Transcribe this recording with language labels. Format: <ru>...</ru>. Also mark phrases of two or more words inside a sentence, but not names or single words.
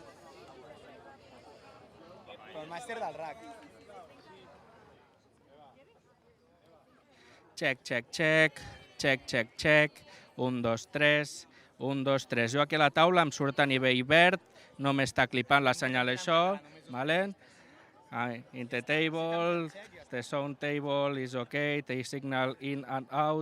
<ca>Però el màster del RAC.</ca> <en>Check, 1, 2, 3, 1, 2, 3.</en> <ca>Jo aquí a la taula em surt a nivell verd, no m'està clipant la senyal això, vale?</ca> <en>In the table, the sound table is okay, the signal in and out.</en>